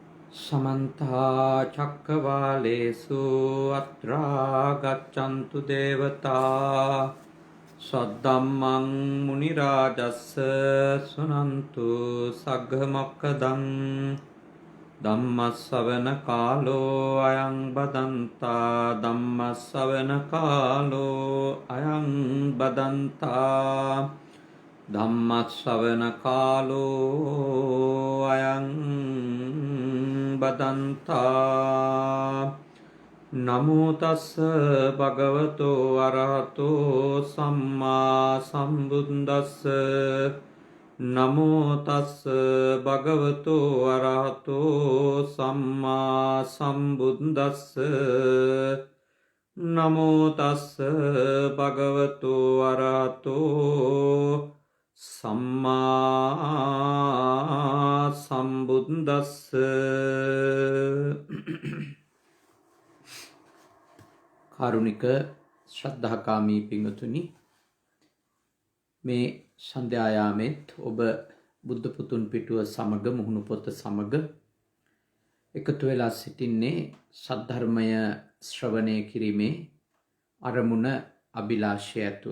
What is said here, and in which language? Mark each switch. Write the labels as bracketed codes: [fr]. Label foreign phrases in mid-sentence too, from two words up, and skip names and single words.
[pi] समन्ता चक्रवालेषु अत्रा गच्छन्तु देवता सद्धम्मं मुनिराजस्य शृण्वन्तु सग्गमोक्खदं धम्मश्रवणकालो अयं बदन्ता धम्मश्रवणकालो अयं बदन्ता धम्मश्रवणकालो अयं बदन्ता नमो तस्स भगवतो अरहतो सम्मा सम्बुद्दस्स नमो तस्स भगवतो अरहतो सम्मा सम्बुद्दस्स नमो तस्स भगवतो अरहतो सम्मा सम्बुद्दस्स [si] කාරුණික ශ්‍රද්ධාකාමී පිංගතුනි මේ සන්ධ්‍යායාමෙත් ඔබ බුද්ධ පුතුන් පිටුව සමග මුහුණු පොත සමග එකතු වෙලා සිටින්නේ සද්ධර්මය ශ්‍රවණය කිරීමේ අරමුණ අභිලාෂය ඇතුව.